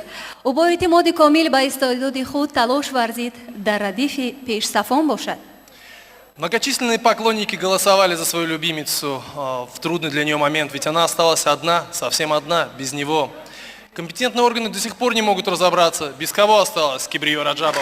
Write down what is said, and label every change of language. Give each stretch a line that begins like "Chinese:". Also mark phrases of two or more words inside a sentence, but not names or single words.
Persian: او با اعتماد کامل به استعداد خود تلاش ورزید در ردیف پیشصفان باشد.
Russian: Многочисленные поклонники голосовали за свою любимицу в трудный для нее момент, ведь она осталась одна, совсем одна, без него. Компетентные органы до сих пор не могут разобраться, без кого осталась Кибриё Раджабова.